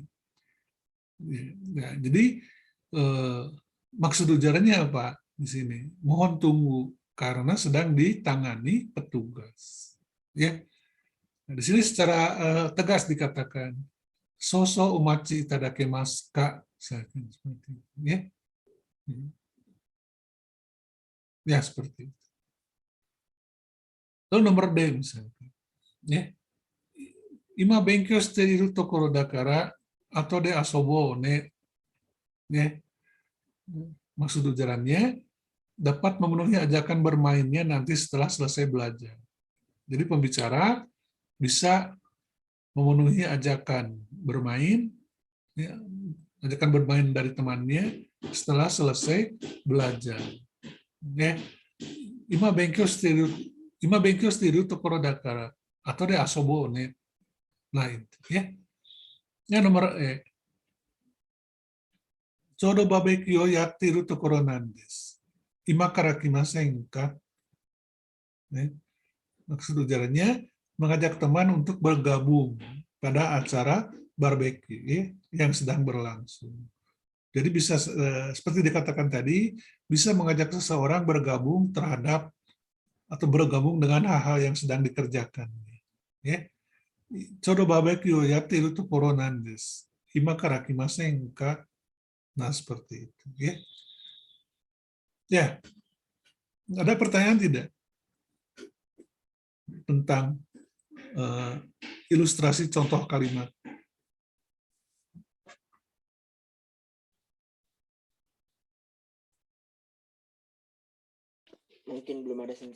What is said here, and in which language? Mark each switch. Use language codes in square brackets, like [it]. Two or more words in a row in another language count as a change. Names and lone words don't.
[id] Ya, jadi maksud ujarannya apa di sini? Mohon tunggu karena sedang ditangani petugas. Ya, Nah, di sini secara tegas dikatakan [ja] 少々お待ちいただきますか, [id] seperti itu, ya. Ya, seperti itu. Lalu nomor D misalnya, ya. [ja] 今勉強しているところだから後で遊ぼうね. [id] Ya. Maksud ujarannya dapat memenuhi ajakan bermainnya nanti setelah selesai belajar. Jadi pembicara bisa memenuhi ajakan bermain, ya, ajakan bermain dari temannya setelah selesai belajar. Ya. [ja] 今勉強しているところだから後で遊ぼうね. [id] Nah itu, ya. Yang nomor E. [ja] ちょうどバーベキューをやってるところなんです. 今から来ませんか? Ya. [id] Maksud ujarannya mengajak teman untuk bergabung pada acara barbecue, ya, yang sedang berlangsung. Jadi bisa seperti dikatakan tadi, bisa mengajak seseorang bergabung terhadap atau bergabung dengan hal-hal yang sedang dikerjakan. [ja] Ya. ちょうどバーベキューやってるところなんです. 今から来ませんか? [id] Nah, seperti itu. Ya. Ya. Ada pertanyaan tidak tentang ilustrasi contoh kalimat? Mungkin belum ada Sensei.